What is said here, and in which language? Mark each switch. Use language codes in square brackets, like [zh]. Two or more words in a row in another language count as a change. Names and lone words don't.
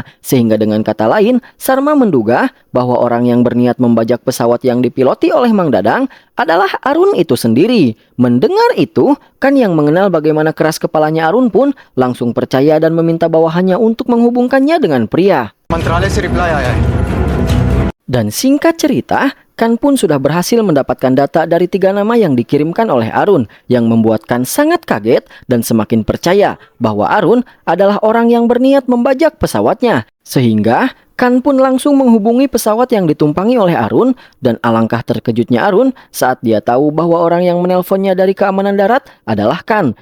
[id] Sehingga dengan kata lain, Sarma menduga bahwa orang yang berniat membajak pesawat yang dipiloti oleh Mang Dadang adalah Arun itu sendiri. Mendengar itu, kan yang mengenal bagaimana keras kepalanya Arun pun langsung percaya dan meminta bawahannya untuk menghubungkannya dengan pria. [hi] मंत्रालय से रिप्लाई आया है। [id] Dan singkat cerita, Kan pun sudah berhasil mendapatkan data dari 3 nama yang dikirimkan oleh Arun, yang membuat Kan sangat kaget dan semakin percaya bahwa Arun adalah orang yang berniat membajak pesawatnya. Sehingga Kan pun langsung menghubungi pesawat yang ditumpangi oleh Arun, dan alangkah terkejutnya Arun saat dia tahu bahwa orang yang menelponnya dari keamanan darat adalah Kan.